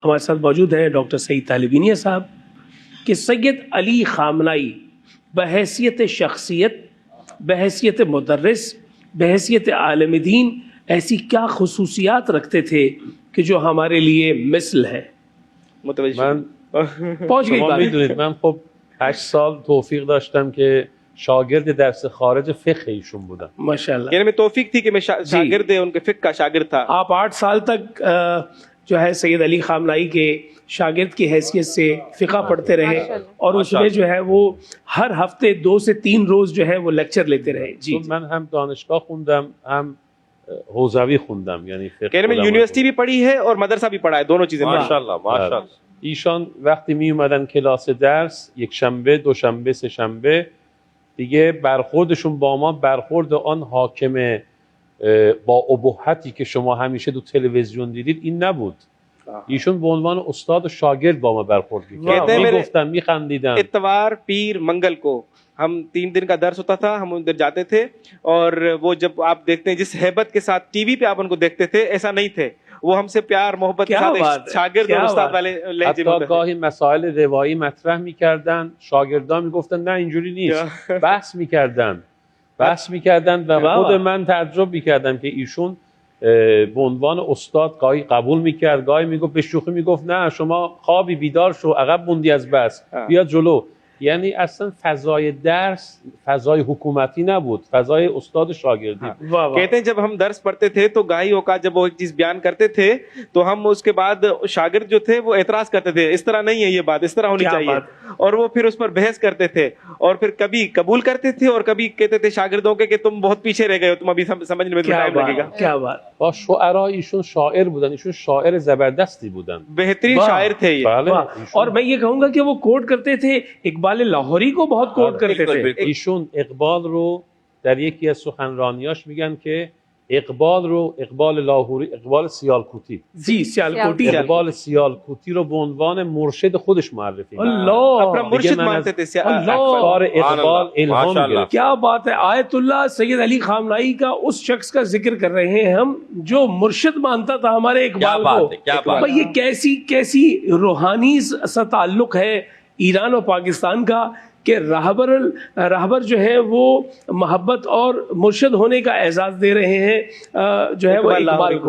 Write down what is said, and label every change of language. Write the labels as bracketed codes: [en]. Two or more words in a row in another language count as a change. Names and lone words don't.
[ur] ہمارے ساتھ موجود ہیں ڈاکٹر سعید طالبینیا صاحب کہ سید علی خامنائی بحیثیت شخصیت، بحیثیت مدرس، بحیثیت عالم دین ایسی کیا خصوصیات رکھتے تھے کہ جو ہمارے لیے مثل ہے. [fa] من [ur] پہنچ گئی [fa] شما [ur] بات. [fa] میدونید من خب 8 سال توفیق داشتم که شاگرد درس خارج فقه ایشون بودم. [ur] ماشاءاللہ. یعنی میں توفیق تھی کہ میں شاگرد ان کے فقہ کا شاگرد تھا. آپ 8 سال تک جو ہے سید علی خامنائی کے شاگرد کی حیثیت سے فقہ پڑھتے رہے اور اس میں جو ہے وہ ہر ہفتے 2 سے 3 روز جو ہے وہ لیکچر لیتے رہے. جی [fa] چون من هم دانشگاه خوندم هم حوزوی خوندم یعنی فقه. [ur] کہنے میں یونیورسٹی بھی پڑھی ہے اور مدرسہ بھی پڑھا ہے، دونوں چیزیں. ماشاءاللہ ماشاءاللہ. [fa] ایشان وقتی می اومدن کلاس درس یک شنبه، دوشنبه، سه شنبه دیگه برخوردشون با ما برخورد آن حاکم با ابهتی که شما همیشه تو تلویزیون دیدید این نبود. ایشون به عنوان استاد و شاگرد با ما برخورد می‌کردن، میگفتن، میخندیدن. [ur] اتوار پیر منگل کو ہم 3 دن کا درس ہوتا تھا، ہم ادھر جاتے تھے اور وہ جب آپ دیکھتے ہیں جس ہیبت کے ساتھ ٹی وی پہ آپ انکو دیکھتے تھے ایسا نہیں تھے، وہ ہمسے پیار محبت کے ساتھ ایک شاگرد اور استاد والے لہجے میں [fa] حتی گاهی مسائل روایی مطرح می‌کردن، شاگردان میگفتن نه اینجوری نیست، بحث می‌کردن و خود من تعجب می‌کردم که ایشون به عنوان استاد گاهی قبول می‌کرد، گاهی میگفت به شوخی میگفت نه شما خوابی بیدار شو، عقب موندی از بس، بیا جلو. یعنی اصلا فضای درس فضای حکومتی نبود، فضای استاد شاگردی. [ur] کہتے ہیں جب ہم درس پڑھتے تھے تو گاہی اوقات جب وہ ایک چیز بیان کرتے تھے تو ہم اسکے بعد شاگرد جو تھے وہ اعتراض کرتے تھے، اس طرح نہیں ہے یہ بات، اس طرح ہونی چاہیے، اور وہ پھر اس پر بحث کرتے تھے اور پھر کبھی قبول کرتے تھے اور کبھی کہتے تھے شاگردوں کے کہ تم بہت پیچھے رہ گئے ہو، تم ابھی سمجھنے میں ٹائم لگےگا. کیا بات. [fa] با شعرا ایشون شاعر بودن، ایشون شاعر زبردستی بودن، [ur] بہترین شاعر تھے یہ. اور میں یہ کہونگا کہ وہ کوٹ کرتے تھے اقبال لاہوری کو بہت کوٹ کرتے تھے. [fa] ایشون اقبال رو در یکی از سخنرانیاش میگن که اقبال رو، اقبال لاهوری، اقبال سیالکوتی، [ur] جی سیالکوٹی [fa] اقبال سیالکوتی رو به عنوان مرشد خودش معرفی کرد. [ur] اللہ اپنا مرشد مانتے تھے [fa] افکار اقبال الهام گرفت. [ur] کیا بات ہے. آیت اللہ سید علی خامنائی کا اس شخص کا ذکر کر رہے ہیں ہم جو مرشد مانتا تھا ہمارے اقبال کو. کیا بات بھائی یہ کیسی کیسی روحانی سا تعلق ہے ایران اور پاکستان کا کہ رہبر جو ہے وہ محبت اور مرشد ہونے کا اعزاز دے رہے ہیں جو ہے وہ اقبال کو.